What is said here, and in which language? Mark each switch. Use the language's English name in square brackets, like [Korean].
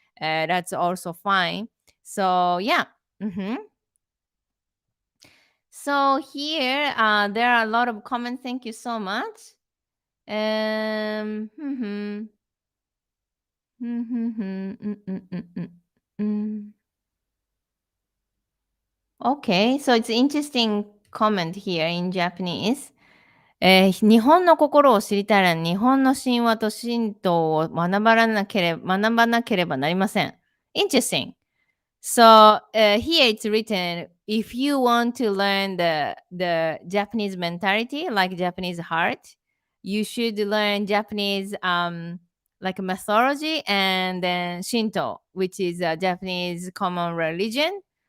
[English] That's also fine. So yeah. hmm So here there are a lot of comments. Thank you so much. Um. mhm, mhm, mhm, mm, mm, mm, mm, mm. Okay, so it's interesting comment here in Japanese. [Japanese] 日本の心を知りたいら日本の神話と神道を学ばなければなりません。 [English] Interesting. So here it's written if you want to learn the Japanese mentality, like Japanese heart, you should learn Japanese like mythology and then Shinto, which is a Japanese common religion.